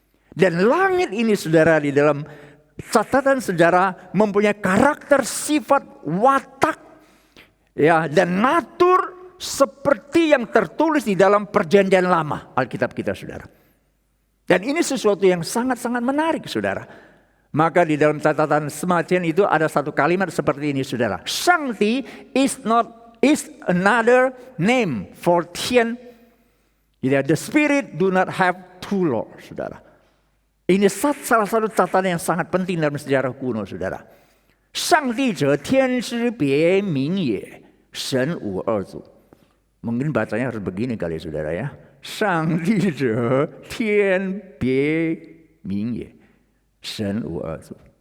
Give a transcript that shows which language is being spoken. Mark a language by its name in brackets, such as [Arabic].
[Indonesian] Dan langit ini saudara di dalam catatan sejarah mempunyai karakter, sifat, watak ya, dan natur seperti yang tertulis di dalam Perjanjian Lama Alkitab kita saudara. Dan ini sesuatu yang sangat-sangat menarik saudara. Maka di dalam catatan Sima Jian itu ada satu kalimat seperti ini saudara. [English] Shangti is another name for Tian. The spirit do not have two lords [Indonesian] saudara. Ini salah satu catatan yang sangat penting dalam sejarah kuno saudara. [Chinese] Shangti je tian shi bie ming ye, shen wu er zu. [Indonesian] Mungkin bacanya harus begini kali saudara ya. [Chinese] 上帝者，天别名也，神无二主。